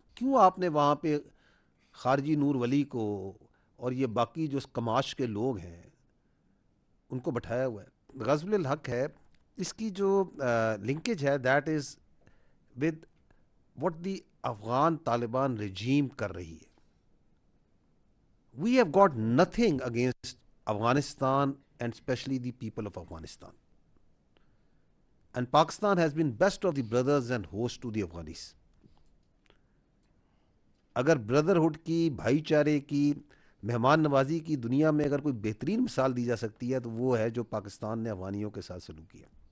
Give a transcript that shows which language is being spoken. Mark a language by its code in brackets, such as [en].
[ur] کیوں آپ نے وہاں پہ خارجی نور ولی کو اور یہ باقی جو کماش کے لوگ ہیں ان کو بٹھایا ہوا ہے؟ غزوہ الحق ہے، اس کی جو لنکیج ہے [en] that is with what the [ur] Afghan Taliban رجیم کر رہی ہے. [en] We have got nothing against Afghanistan and especially the people of Afghanistan. And Pakistan has been best of the brothers and host to the Afghanis. [ur] اگر brotherhood کی، بھائی چارے کی، مہمان نوازی کی دنیا میں اگر کوئی بہترین مثال دی جا سکتی ہے تو وہ ہے جو پاکستان نے افغانیوں کے ساتھ سلوک کیا.